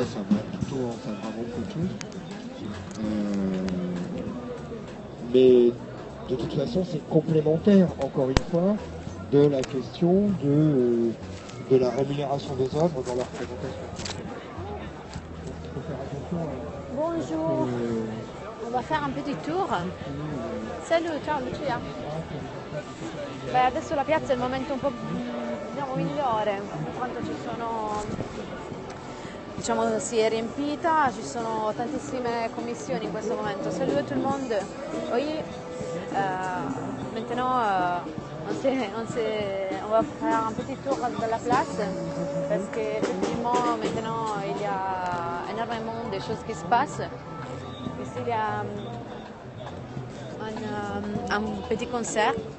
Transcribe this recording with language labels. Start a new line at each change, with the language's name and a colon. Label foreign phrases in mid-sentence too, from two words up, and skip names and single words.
French: Ça va plutôt en faveur beaucoup de choses. Mais de toute façon, c'est complémentaire, encore une fois, de la question de la rémunération des œuvres dans leur présentation. Il faut faire attention à... Bonjour. On va faire un petit tour. Salut,
Italian: ciao Lucia. Beh, adesso la piazza è il momento un po' migliore, in quanto diciamo, si è riempita, ci sono tantissime commissioni in questo momento.
French: Salut tout le monde. Oui, maintenant on va faire un petit tour de la place parce qu'effectivement maintenant il y a énormément de choses qui se passent. Ici il y a un petit concert.